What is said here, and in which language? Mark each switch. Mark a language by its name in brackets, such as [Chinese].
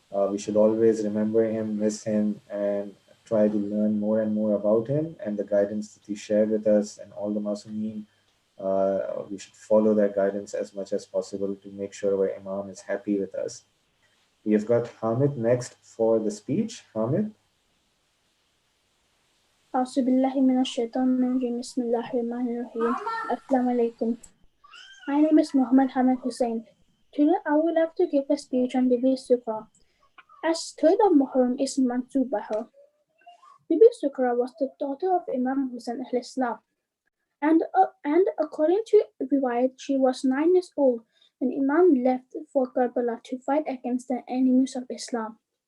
[English] We should always remember him, miss him, and try to learn more and more about him and the guidance that he shared with us and all the Masumeen. We should follow that guidance as much as possible to make sure our Imam is happy with us. We have got Hamid next for the speech. Hamid? [Arabic] أعوذ بالله من الشيطان الرجيم بسم الله الرحمن الرحيم Assalamu alaikum. [English] My name is Muhammad Hamid Hussain. Today I would like to give a speech on Bibi Sukra. As 3rd of Muharram is Mansub by her. Bibi Sukra was the daughter of Imam Hussain al-Islam, and according to Riwayat, she was 9 years old when Imam left for Karbala to fight against the enemies of Islam.